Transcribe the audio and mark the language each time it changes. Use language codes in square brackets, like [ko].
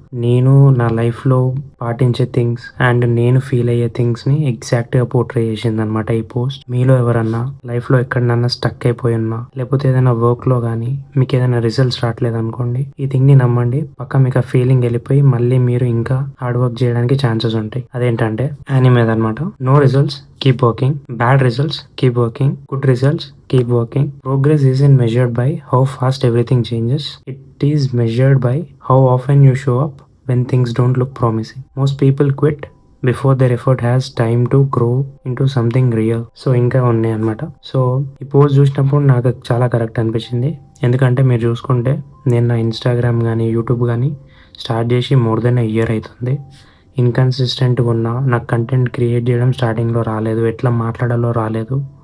[te] నేను నా లైఫ్లో పాటించే థింగ్స్ అండ్ నేను ఫీల్ అయ్యే థింగ్స్ని ఎగ్జాక్ట్గా పోర్ట్రే చేసింది అనమాట ఈ పోస్ట్. మీలో ఎవరన్నా లైఫ్లో ఎక్కడన్నా స్టక్ అయిపోయి ఉన్నా, లేకపోతే ఏదైనా వర్క్లో కానీ మీకు ఏదైనా రిజల్ట్స్ రావట్లేదు అనుకోండి, ఈ థింగ్ని నమ్మండి, పక్క మీకు ఆ ఫీలింగ్ వెళ్ళిపోయి మళ్ళీ మీరు ఇంకా హార్డ్ వర్క్ చేయడానికి ఛాన్సెస్ ఉంటాయి. అదేంటంటే యానిమేది అనమాట. [en] No results, keep working. Bad results, keep working. Good results, keep working. Progress isn't measured by how fast everything changes. It is measured by how often you show up when things don't look promising. Most people quit before their effort has time to grow into something real. [te] So ఇంకా ఉన్నాయి అనమాట. So ఈ post చూసినప్పుడు నాకు చాలా correct అనిపించింది. ఎందుకంటే మీరు చూసుకుంటే నేను నా ఇన్స్టాగ్రామ్ కానీ యూట్యూబ్ కానీ స్టార్ట్ చేసి [en] more than a year [te] అవుతుంది. ఇన్కన్సిస్టెంట్గా ఉన్నా, నాకు కంటెంట్ క్రియేట్ చేయడం స్టార్టింగ్లో రాలేదు, ఎట్లా మాట్లాడాలో రాలేదు.